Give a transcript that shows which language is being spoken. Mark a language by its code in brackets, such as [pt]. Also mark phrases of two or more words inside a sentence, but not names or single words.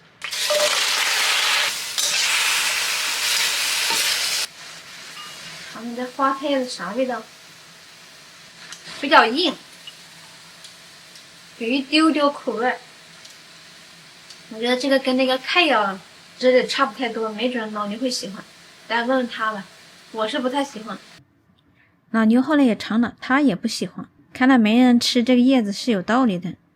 [zh] 嘗嘗這花菜葉子啥味道？比較硬，有一丟丟苦味。我覺得這個跟那個菜葉汁的差不太多，沒準老牛會喜歡。大家問問他吧，我是不太喜歡。老牛後來也嘗了，他也不喜歡。看來沒人吃這個葉子是有道理的。